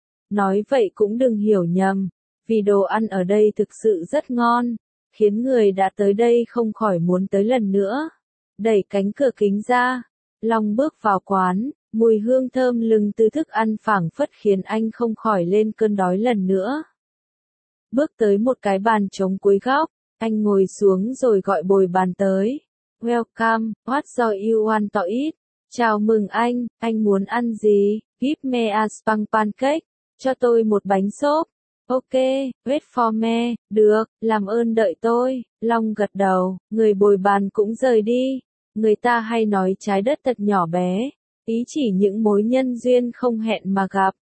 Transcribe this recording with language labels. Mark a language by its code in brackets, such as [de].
[vi] Nói vậy cũng đừng hiểu nhầm, vì đồ ăn ở đây thực sự rất ngon, khiến người đã tới đây không khỏi muốn tới lần nữa. Đẩy cánh cửa kính ra, Long bước vào quán, mùi hương thơm lừng từ thức ăn phảng phất khiến anh không khỏi lên cơn đói lần nữa. Bước tới một cái bàn trống cuối góc, anh ngồi xuống rồi gọi bồi bàn tới. [en] Welcome, what do you want to eat? [vi] Chào mừng anh muốn ăn gì? [en] Give me a spang pancake, [vi] cho tôi một bánh xốp. [en] Ok, wait for me, [vi] được, làm ơn đợi tôi. Long gật đầu, người bồi bàn cũng rời đi. Người ta hay nói trái đất thật nhỏ bé, ý chỉ những mối nhân duyên không hẹn mà gặp.